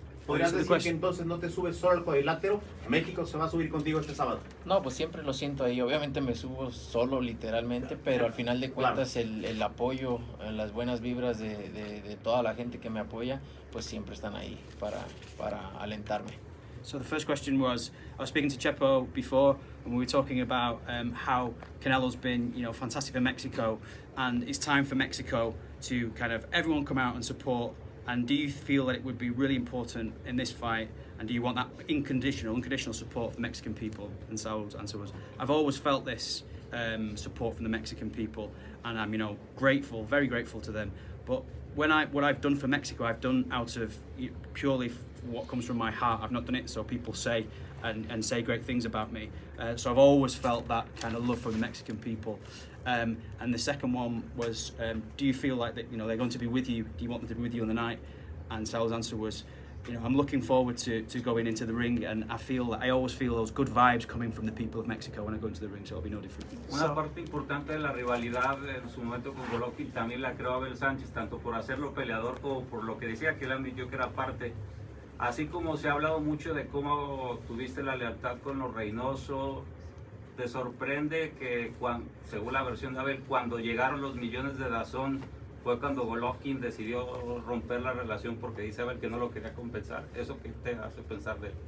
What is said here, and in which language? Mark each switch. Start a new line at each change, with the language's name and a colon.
Spanish: ¿Podrías decir que entonces no te subes solo al cuadrilátero? México se va a subir contigo este sábado. No, pues siempre lo siento ahí. Obviamente me subo solo literalmente, pero al final de cuentas el apoyo, las buenas vibras de toda la gente que me apoya, pues siempre están ahí para alentarme.
English: So the first question was, I was speaking to Chepo before, and we were talking about how Canelo's been, fantastic for Mexico, and it's time for Mexico to kind of everyone come out and support. And do you feel that it would be really important in this fight? And do you want that unconditional support from the Mexican people? And so was. I've always felt this support from the Mexican people, and I'm, grateful, very grateful to them. But what I've done for Mexico, I've done out of purely what comes from my heart. I've not done it so people say and say great things about me. So I've always felt that kind of love from the Mexican people. And the second one was, do you feel like that they're going to be with you? Do you want them to be with you on the night? And Sal's answer was, I'm looking forward to going into the ring, and I always feel those good vibes coming from the people of Mexico when I go into the ring, so it'll be no different.
Spanish: Una parte importante de la rivalidad en su momento con Golovkin también la creó Abel Sánchez, tanto por hacerlo peleador como por lo que decía que él admitió que era parte. Así como se ha hablado mucho de cómo tuviste la lealtad con los Reynoso, ¿te sorprende que, según la versión de Abel, cuando llegaron los millones de DAZN, fue cuando Golovkin decidió romper la relación porque dice Abel que no lo quería compensar? ¿Eso qué te hace pensar de él?